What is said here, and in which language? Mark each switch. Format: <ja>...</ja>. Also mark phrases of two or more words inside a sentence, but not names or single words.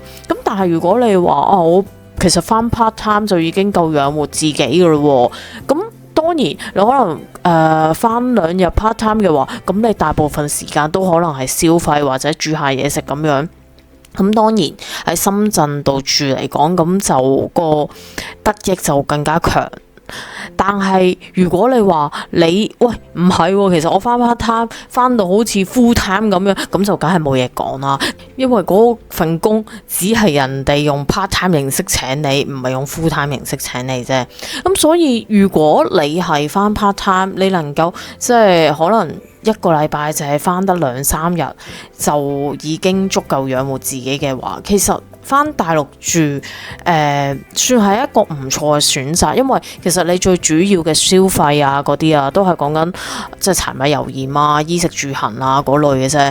<yue>咁但係如果你話我其實返</yue> <en>part time</en> <yue>就已經夠養活自己㗎咯喎，咁當然你可能返2日</yue> <en>part time</en> <yue>嘅話，咁你大部分時間都可能係消費或者煮下嘢食咁樣。咁當然喺深圳度住嚟講，咁就個得益就更加強。但係如果你話你喂唔係喎，其實我返</yue> <en>part time</en> <yue>返到好似</yue> <en>full time</en> <yue>咁樣，咁就梗係冇嘢講啦。因為嗰份工只係人哋用</yue> <en>part time</en> <yue>形式請你，唔係用</yue> <en>full time</en> <yue>形式請你啫。咁所以如果你係返</yue> <en>part time，</en> <yue>你能夠即係可能一個禮拜就係返得2-3日，就已經足夠養活自己嘅話，其實返大陸住算係一個唔錯嘅選擇，因為其實你最主要嘅消費啊嗰啲啊，都係講緊即係柴米油鹽啊、衣食住行啊嗰類嘅啫。</yue>